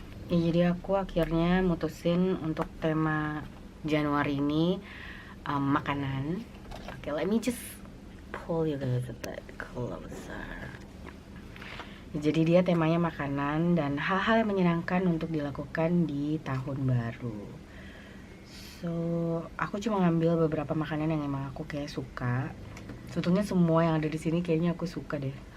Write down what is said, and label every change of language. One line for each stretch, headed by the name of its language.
Indonesian: Ya, jadi aku akhirnya mutusin untuk tema Januari ini makanan.
English: Okay, let me just pull you guys a bit closer.
Indonesian: Jadi dia temanya makanan dan hal-hal yang menyenangkan untuk dilakukan di tahun baru. So, aku cuma ngambil beberapa makanan yang emang aku kayak suka. Sebetulnya semua yang ada di sini kayaknya aku suka deh.